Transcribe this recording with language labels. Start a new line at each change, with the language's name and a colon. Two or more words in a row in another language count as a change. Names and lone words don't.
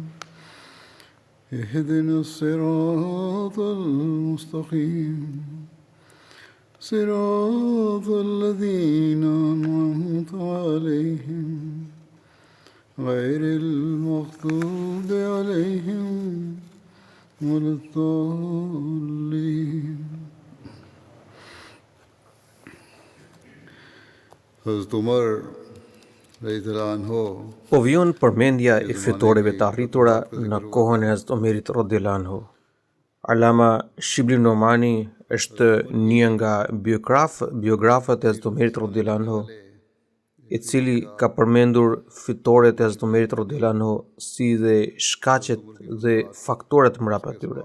Arabic: اهدنا الصراط المستقيم صراط الذين أنعمت عليهم غير المغضوب عليهم ولا الضالين. Hazrat Umar رضي الله عنه
Albanian: Po vjen përmendja e fitoreve të arritura në kohën e Hazrat Omerit
Arabic: رضي الله عنه.
Albanian: Alama Shibli Nomani është një nga biografët e Hazrat Omerit
Arabic: رضي الله عنه,
Albanian: i cili ka përmendur fitoret e Hazrat Omerit
Arabic: رضي الله عنه
Albanian: si dhe shkaqet dhe faktorët mbrapa tyre.